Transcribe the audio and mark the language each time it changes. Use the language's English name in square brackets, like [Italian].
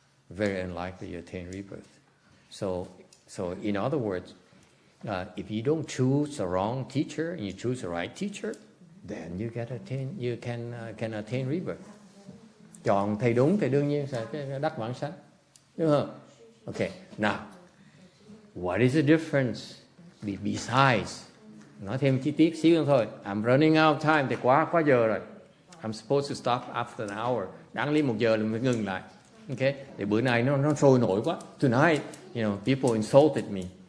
[English] Very unlikely you attain rebirth. So in other words, if you don't choose the wrong teacher and you choose the right teacher, then you can attain rebirth. [Vietnamese] Chọn thầy đúng thì đương nhiên sẽ đắc vãng sanh, đúng không? [English] Okay. Now, what is the difference besides? [Vietnamese] Nói thêm chi tiết xíu nữa thôi. [English] I'm running out of time [Vietnamese] thì quá giờ rồi. [English] I'm supposed to stop after an hour. [Vietnamese] Đáng lý 1 giờ là mới ngừng lại. Okay? Thì bữa nay nó sôi nổi quá. [English] Tonight, people insulted me.